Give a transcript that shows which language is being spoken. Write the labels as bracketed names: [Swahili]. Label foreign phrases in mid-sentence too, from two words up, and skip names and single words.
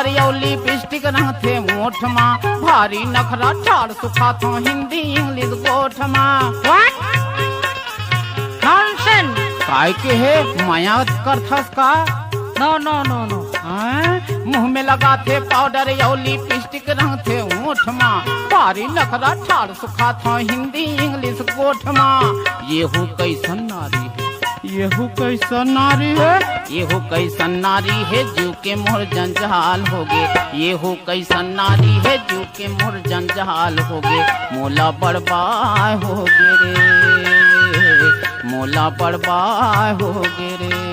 [Chhattisgarhi] या लिपस्टिक रंग थे मोठ माँ, भारी नखरा ठाड़ सुखा था हिंदी इंग्लिश गोठ माँ। [English] What? Nonsense! [Chhattisgarhi] काय के है माया करथस का? [English] No, no, no, no. [Chhattisgarhi] मुँह में लगा थे पाउडर या लिपस्टिक रंग थे मोठ माँ, भारी नखरा ठाड़ सुखा था हिंदी इंग्लिश गोठ माँ। ये हो कैसन नारी है, येहू कैसन नारी है, येहू कैसन नारी है जू के मोर जंजाल होगे, येहू कैसन नारी है जू के मोर जंजाल होगे, मोला बड़बाय होगे रे, मोला बड़बाय होगे रे।